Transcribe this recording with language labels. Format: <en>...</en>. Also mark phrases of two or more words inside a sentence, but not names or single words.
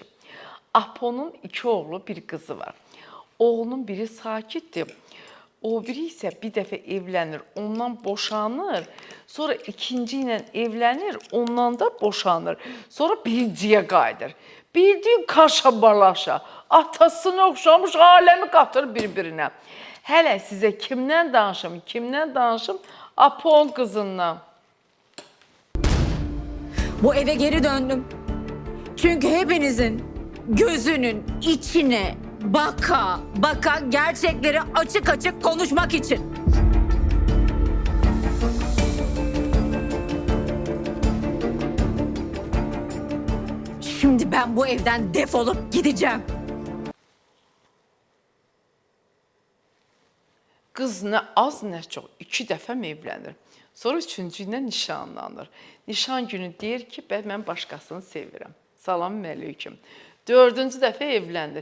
<az>Apo'nun 2 oğlu, bir qızı var. Oğlunun biri sakitdir, o biri isə bir dəfə evlənir, ondan boşanır, sonra ikinci ilə evlənir, ondan da boşanır, sonra birinciyə qayıdır. Bildiyin kaşabalaşa, atasını oxşamış, aləmi qatır bir-birinə. Hələ sizə kimdən danışım? Apon qızından.</az> <tr>Bu eve geri döndüm. Çünkü hepinizin gözünün içine baka baka gerçekleri açık açık konuşmak için. Şimdi ben bu evden defolup gideceğim.</tr> <az>Qız nə az, nə çox 2 dəfə evlənir. Sonra 3-cü ilə nişanlanır. Nişan günü deyir ki, mən başqasını sevirəm. Salam əleyküm. 4-cü dəfə evlənir.</az>